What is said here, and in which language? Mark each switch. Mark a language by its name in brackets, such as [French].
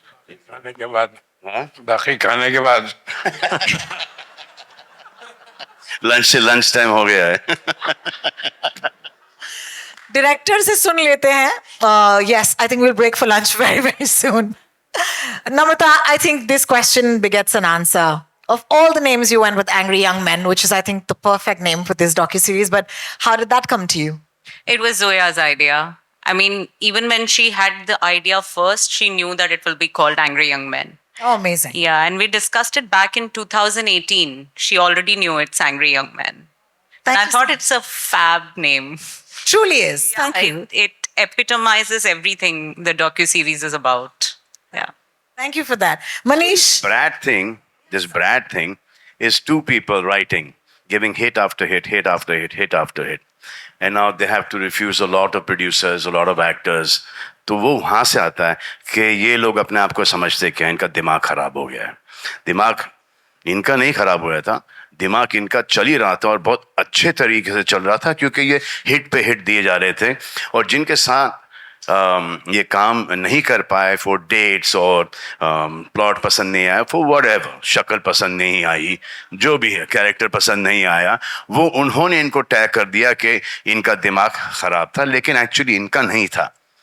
[Hindi] खाने के बाद बाकी खाने के बाद लंच टाइम हो गया है. डायरेक्टर से सुन लेते हैं. [English] Yes, I think we'll break for lunch very, very soon. Namrata, I think this question begets an answer. Of all the names you went with Angry Young Men, which is, I think, the perfect name for this docuseries, but how did that come to you? It was Zoya's idea. I mean, even when she had the idea first, she knew that it will be called Angry Young Men. Oh, amazing. Yeah, and we discussed it back in 2018. She already knew it's Angry Young Men. Thank And I you thought so it's a fab name. Truly is. Thank you. It epitomizes everything the docuseries is about. Yeah. Thank you for that. Manish, This Brad thing is two people writing, giving hit after hit, hit after hit, hit after hit. And now they have to refuse a lot of producers, a lot of actors. [Hindi] तो वो वहाँ से आता है कि ये लोग अपने आप को समझते क्या इनका दिमाग खराब हो गया है. दिमाग इनका नहीं खराब हुआ था, दिमाग इनका चल ही रहा था और बहुत अच्छे तरीके से चल रहा था क्योंकि ये हिट पे हिट दिए जा रहे थे. और जिनके साथ ये काम नहीं कर पाए फॉर डेट्स और प्लॉट पसंद नहीं आया फॉर व्हाटएवर, शक्ल पसंद नहीं आई, जो भी है कैरेक्टर पसंद नहीं आया, वो उन्होंने इनको टैग कर दिया कि इनका दिमाग खराब था, लेकिन एक्चुअली इनका नहीं था.